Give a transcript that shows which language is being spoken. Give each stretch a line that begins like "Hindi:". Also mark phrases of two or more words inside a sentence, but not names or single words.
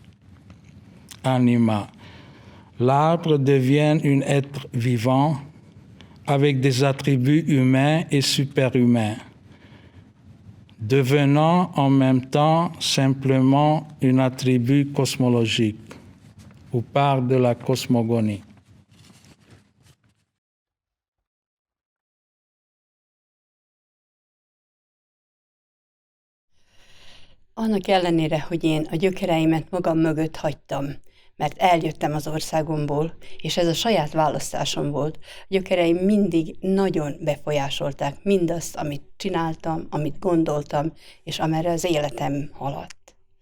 French: L'arbre devient un être vivant avec des attributs humains et superhumains, devenant en même temps simplement un attribut cosmologique, ou part de la cosmogonie.
Hungarian: Annak ellenére, hogy én a gyökereimet magam mögött hagytam, mert eljöttem az országomból, és ez a saját választásom volt, a gyökereim mindig nagyon befolyásolták mindazt, amit csináltam, amit gondoltam, és amerre az életem haladt.